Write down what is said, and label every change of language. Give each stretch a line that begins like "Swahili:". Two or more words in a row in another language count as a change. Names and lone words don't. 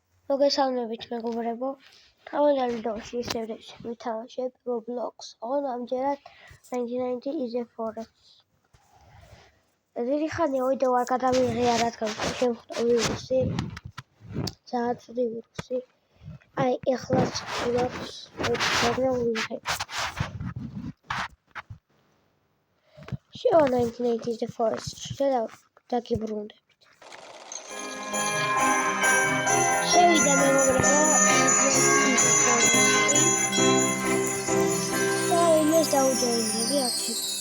Georgian: მოგესალმებით მეგობრებო, თავდაპირველად ვიდეოში ისევ ვითამაშებ Roblox on ამჯერად 99 is a forest. დიდი ხანია ვიდეო არ გადამიღია, რადგან შემხვდა ვირუსი, ძალიან ცუდი ვირუსი. აი, ეხლაც გვაქვს პრობლემა. შევა 99 is a forest და დაგიბრუნდებით. შევიდა მეგობრებო, და იმას დაუჯერდები აქ.